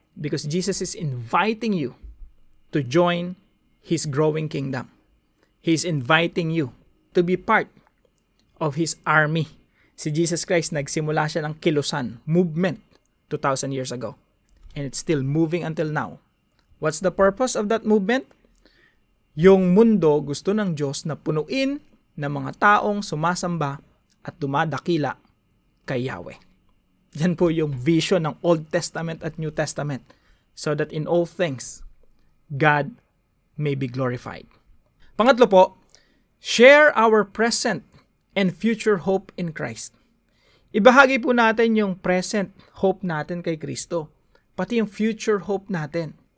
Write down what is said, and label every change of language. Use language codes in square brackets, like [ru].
[en] Because Jesus is inviting you to join His growing kingdom. He's inviting you to be part of His army. [tl] Si Jesus Christ, nagsimula siya ng kilusan, movement, [en] 2,000 years ago. And it's still moving until now. What's the purpose of that movement? [tl] Yung mundo gusto ng Diyos na punuin ng mga taong sumasamba at dumadakila kay Yahweh. Yan po yung vision ng Old Testament at New Testament. [en] So that in all things, God may be glorified. [tl] Pangatlo po, [en] share our present and future hope in Christ. [tl] Ibahagi po natin yung present hope natin kay Kristo, pati yung future hope natin.